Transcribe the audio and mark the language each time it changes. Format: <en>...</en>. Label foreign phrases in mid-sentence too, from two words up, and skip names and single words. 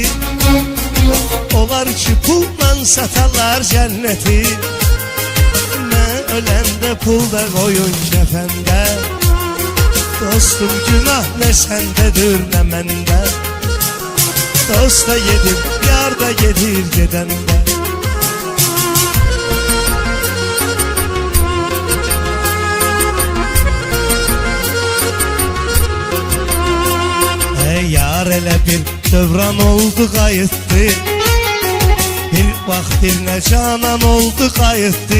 <tr>Olar ki pulla satarlar cenneti, ne ölende pulda koyun kefende. Dostum günah ne sendedir ne mende, dost da yedir yar da gedir gedende.</tr> <az>Yar elə bir dövran oldu qayıtdı, bir vaxt dilinə canan oldu qayıtdı.</az>